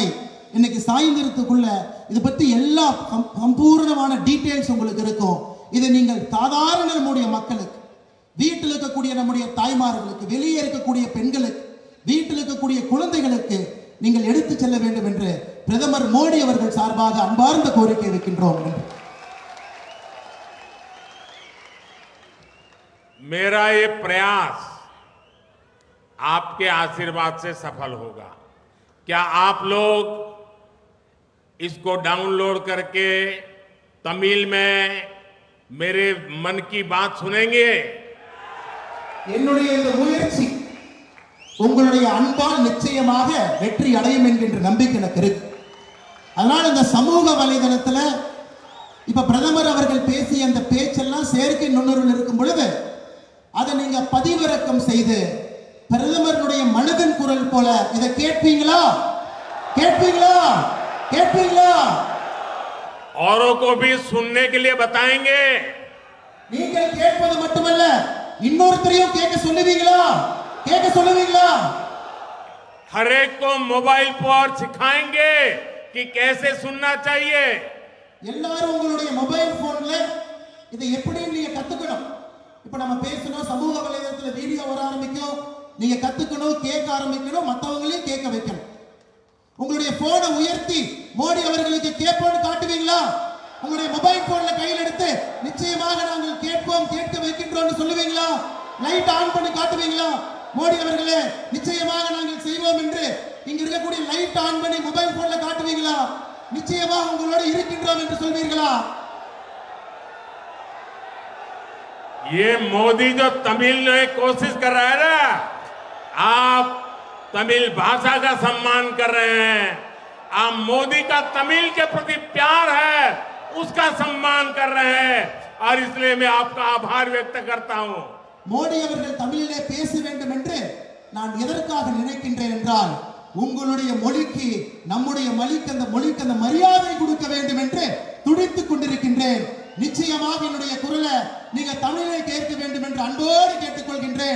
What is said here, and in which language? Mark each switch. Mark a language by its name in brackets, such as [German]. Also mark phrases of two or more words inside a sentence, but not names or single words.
[Tamil] இன்னைக்கு சாயந்தரத்துக்குள்ள இது பற்றி எல்லா சம்பூர்ணமான டீட்டெயில்ஸ் உங்களுக்கு இருக்கும். இதை நீங்கள் சாதாரண நம்முடைய மக்களுக்கு, வீட்டில் இருக்கக்கூடிய நம்முடைய தாய்மார்களுக்கு, வெளியே இருக்கக்கூடிய பெண்களுக்கு, வீட்டில் இருக்கக்கூடிய குழந்தைகளுக்கு நீங்கள் எடுத்து செல்ல வேண்டும் என்று பிரதமர் மோடி அவர்கள் சார்பாக அன்பார்ந்த கோரிக்கை வைக்கின்றோம். [Hindi] मेरा ये प्रयास आपके आशीर्वाद से सफल होगा। क्या आप लोग इसको डाउनलोड करके तमिल में मेरे मन की बात सुनेंगे? [Tamil] என்னுடைய இந்த முயற்சி உங்களுடைய அன்பால் நிச்சயமாக வெற்றி அடையும் என்கின்ற நம்பிக்கை எனக்கு இருக்கு. அதனால இந்த சமூக வலைதளத்தில் இப்ப பிரதமர் அவர்கள் பேசிய அந்த பேச்செல்லாம் செயற்கை நுண்ணறிவில் இருக்கும் பொழுது அதை நீங்க பதிவிறக்கம் செய்து பிரதமருடைய மனதின் குரல் போல இதை கேட்பீங்களா? கேட்பீங்களா? கேட்பீங்களா? [Hindi] औरों को भी सुनने के लिए बताएंगे। [Tamil] நீங்கள் கேட்பது மட்டுமல்ல, இன்னொருத்தரையும் கேட்க சொல்லுவீங்களா? கேட்க சொல்லுவீங்களா? [Hindi] हर एक को मोबाइल पर सिखाएंगे कि कैसे सुनना चाहिए। [Tamil] எல்லாரும் உங்களுடைய [English] mobile phoneல [Tamil] இதை எப்படி நீங்க கத்துக்கணும். இப்ப நம்ம பேசணும், சமூக வலைதளத்துல வீடியோ வர ஆரம்பிக்கும், நீங்க கத்துக்கணும், கேட்க ஆரம்பிக்கணும், மற்றவங்களையும் கேட்க வைக்கணும். உங்களுடைய போனை உயர்த்தி மோடி அவர்களுக்கு கேட்போம்னு காட்டுவீங்களா? உங்களுடைய [English] mobile phoneல [Tamil] கையில் எடுத்து நிச்சயமாக நாங்கள் கேட்போம், கேட்க வைக்கின்றோம் சொல்லுவீங்களா? [English] light on [Tamil] பண்ணி காட்டுவீங்களா? மோடி அவர்களே நிச்சயமாக நாங்கள் செய்வோம் என்று இங்க இருக்கக்கூடிய [English] light on [Tamil] பண்ணி [English] mobile phoneல [Tamil] காட்டுவீங்களா? நிச்சயமாக உங்களோட இருக்கின்றோம் என்று சொல்வீர்களா? [Hindi] ये मोदी जो तमिल में कोशिश कर रहा है ना, आप तमिल भाषा का सम्मान कर रहे हैं, आप मोदी का तमिल के प्रति प्यार है उसका सम्मान कर रहे हैं, और इसलिए मैं आपका आभार व्यक्त करता हूं। [Tamil] மோடி அவர்கள் தமிழிலே பேச வேண்டும் என்று நான் எதற்காக நினைக்கின்றேன் என்றால், உங்களுடைய மொழிக்கு, நம்முடைய மொழிக்கு அந்த மரியாதை கொடுக்க வேண்டும் என்று துடித்துக் கொண்டிருக்கின்றேன். நிச்சயமாக என்னுடைய குரலை நீங்க தமிழை கேட்க வேண்டும் என்று அன்போடு கேட்டுக்கொள்கின்றேன்.